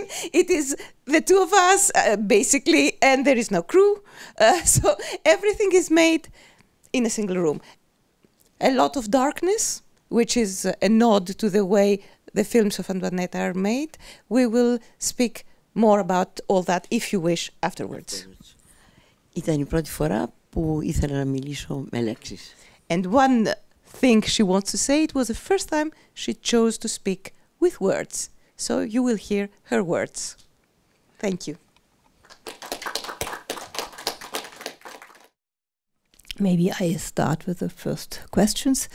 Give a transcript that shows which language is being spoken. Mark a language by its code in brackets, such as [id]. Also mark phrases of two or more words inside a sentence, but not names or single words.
[en] It is the two of us, basically, and there is no crew. So everything is made in a single room. A lot of darkness, which is a nod to the way the films of Antoinetta are made. We will speak more about all that, if you wish, afterwards. [el] Ήταν η πρώτη φορά που ήθελα να μιλήσω με λέξεις. [en] And one thing she wants to say, it was the first time she chose to speak with words. So you will hear her words. Thank you. Maybe I start with the first questions.